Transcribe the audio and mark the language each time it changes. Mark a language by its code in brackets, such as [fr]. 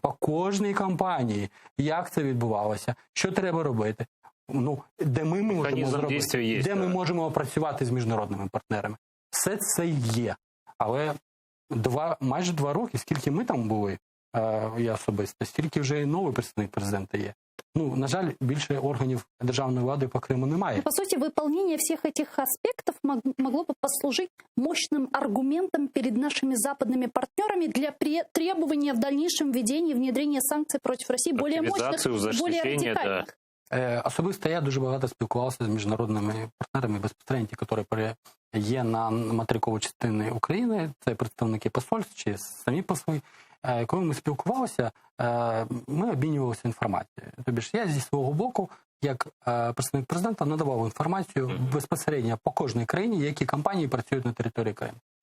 [uk] По кожній кампанії, як це відбувалося, що треба робити, де ми можемо зробити, де ми можемо працювати з міжнародними партнерами. Все це є. Але майже 2 роки, скільки ми там були, я особисто, стільки вже і новий представник президента є. На жаль, більше органів державної влади по Криму немає. [ru] По сути, выполнение всех этих аспектов могло бы послужить мощным аргументом перед нашими западными партнерами для требования в дальнейшем введения и внедрения санкций против России более мощных, более радикальных. [uk] Особисто я дуже багато спілкувався з міжнародними партнерами безпосередньо, які є на материковій частині України, це представники посольств чи самі посли. Коли ми спілкувалися, ми обмінювалися інформацією. Тобто я зі свого боку, як представник президента, надавав інформацію безпосередньо по кожній країні, які компанії працюють на території Криму.